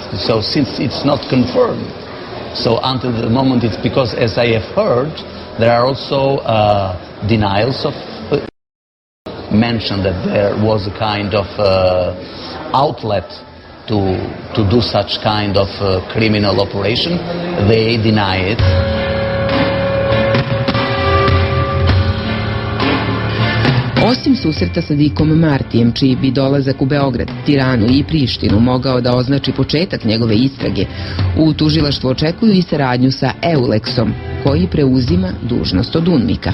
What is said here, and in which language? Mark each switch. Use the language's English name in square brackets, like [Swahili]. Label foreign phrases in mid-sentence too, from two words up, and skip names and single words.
[English] So since it's not confirmed, so until the moment it's because, as I have heard, there are also denials of mention that there was a kind of outlet to do such kind of criminal operation. They deny it. [Serbian] Osim susreta sa Dikom Martijem, čiji bi dolazak u Beograd, Tiranu i Prištinu mogao da označi početak njegove istrage, u tužilaštvu očekuju i saradnju sa Eulexom, koji preuzima dužnost od UNMIK-a.